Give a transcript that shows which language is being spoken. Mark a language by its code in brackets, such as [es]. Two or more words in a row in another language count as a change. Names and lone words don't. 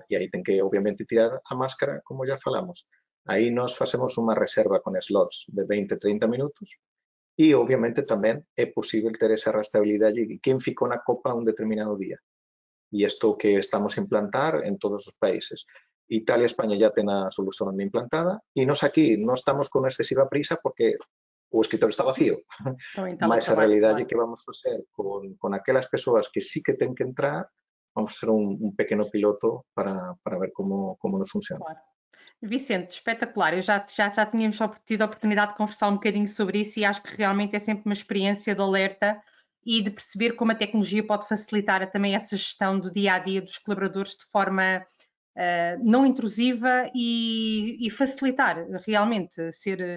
[gl] E aí ten que, obviamente, tirar a máscara, como já falamos. Aí nós facemos unha reserva con slots de 20-30 minutos e, obviamente, tamén é posible ter esa rastreabilidade de quen ficou na copa un determinado día. E isto que estamos a implantar en todos os países. Italia e España já ten a solución implantada e nós aquí non estamos con excesiva prisa porque o escritorio está vacío. Mas a realidade que vamos facer con aquelas persoas que sí que ten que entrar, [pt] vamos fazer um pequeno piloto para ver como nos funciona. Claro. Vicente, espetacular. Eu já tínhamos tido a oportunidade de conversar um bocadinho sobre isso e acho que realmente é sempre uma experiência de alerta e de perceber como a tecnologia pode facilitar também essa gestão do dia a dia dos colaboradores de forma não intrusiva e facilitar realmente ser.